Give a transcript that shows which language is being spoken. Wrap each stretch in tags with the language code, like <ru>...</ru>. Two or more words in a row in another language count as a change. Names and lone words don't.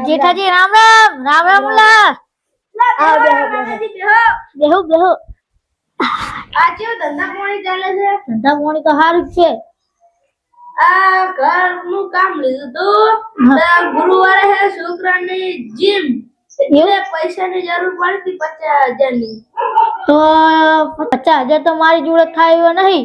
<gu>मुलाजी राम राम राम राम मुला बेहू बेहू આજે ધંધા પાણી ચાલે છે ધંધા પાણી તો સારું છે આ ઘરનું કામ લીધું તો ગુરુવારે હે છોકરાની જીમ એટલે પૈસાની જરૂર પડતી 50,000 ની તો 50,000 તો મારી જોડે થાય એવો નહીં</gu>